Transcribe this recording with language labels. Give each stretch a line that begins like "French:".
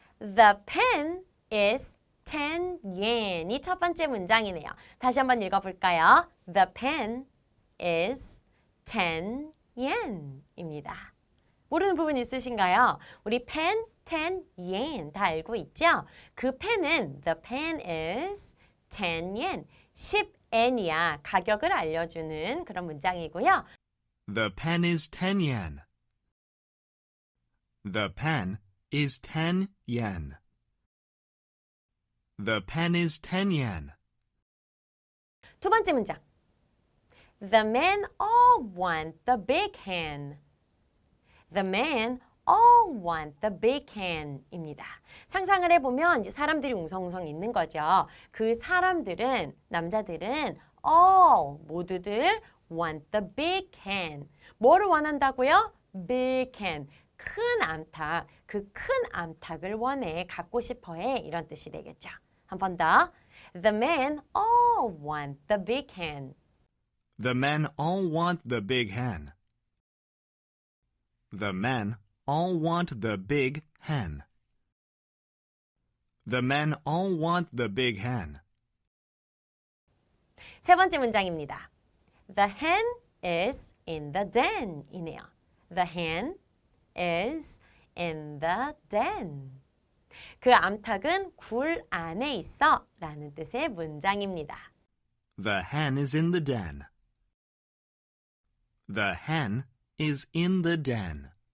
English: The pen is 10 yen
Korean: 이 첫 번째 문장이네요. 다시 한번 읽어볼까요?
English: The pen is 10 yen입니다.
Korean: 모르는 부분 있으신가요? 우리
English: pen, 10 yen
Korean: 다 알고 있죠? 그 펜은
English: the pen is 10 yen,
Korean: 10엔이야. 가격을 알려주는 그런 문장이고요.
English: The pen is 10 yen. The pen is 10 yen. The pen is 10 yen.
Korean: 두 번째 문장.
English: The men all want the big hen. The men all want the big hand입니다.
Korean: 상상을 해보면 이제 사람들이 웅성웅성 있는 거죠. 그 사람들은, 남자들은
English: all,
Korean: 모두들
English: want the big hand.
Korean: 뭐를 원한다고요?
English: big hand.
Korean: 큰 암탉, 그 큰 암탉을 원해, 갖고 싶어해 이런 뜻이 되겠죠. 한 번 더.
English: The men all want the big hand. The men all want the big hen. The men all want the big hen. The men all want the big hen.
Korean: 세 번째 문장입니다.
English: The hen is in the den 이네요. The hen is in the den.
Korean: 그 암탉은 굴 안에 있어 라는 뜻의 문장입니다.
English: The hen is in the den. The hen is in the den.